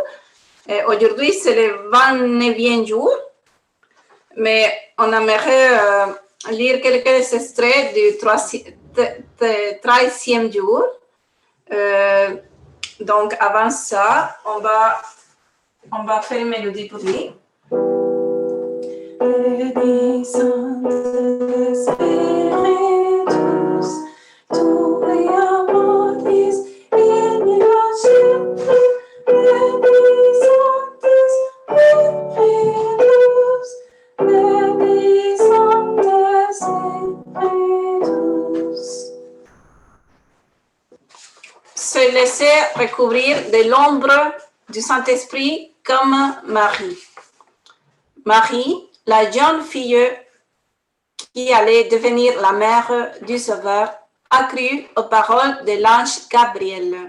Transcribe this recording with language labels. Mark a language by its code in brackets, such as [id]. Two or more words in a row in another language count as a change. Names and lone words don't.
[fr] Aujourd'hui, c'est le 29e jour, mais on aimerait lire quelques extraits du 13e jour. Donc, avant ça, on va faire une mélodie pour lui. [la] Veni Sancte Spiritus, tui amoris in innocenti, veni Sancte Spiritus, veni Sancte Spiritus. [fr] Se laisser recouvrir de l'ombre du Saint-Esprit comme Marie. Marie, la jeune fille qui allait devenir la mère du Sauveur, a cru aux paroles de l'ange Gabriel.